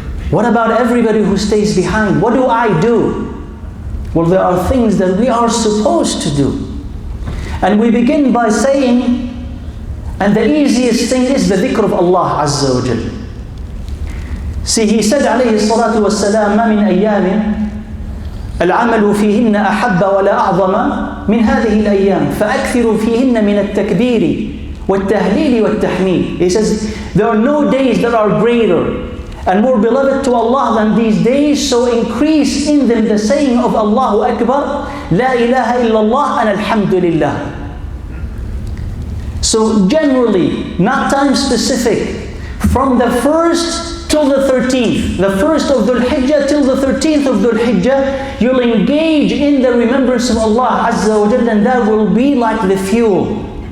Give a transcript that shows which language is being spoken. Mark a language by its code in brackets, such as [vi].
[en] What about everybody who stays behind? What do I do? Well, there are things that we are supposed to do. And we begin by saying, and the easiest thing is the dhikr of Allah Azza wa Jal. See, He said [ar] alayhi salatu wassalam, مَا مِنْ أَيَّامٍ العمل فيهن أحب ولا أعظم من هذه الأيام فأكثروا فيهن من التكبير والتهليل والتحميد. [en] He says, there are no days that are greater and more beloved to Allah than these days, so increase in them the saying of Allahu Akbar, La ilaha illallah and Alhamdulillah. So generally, not time specific, from the 1st till the 13th, the 1st of Dhul Hijjah till the 13th of Dhul Hijjah, you'll engage in the remembrance of Allah Azza wa Jalla, and that will be like the fuel.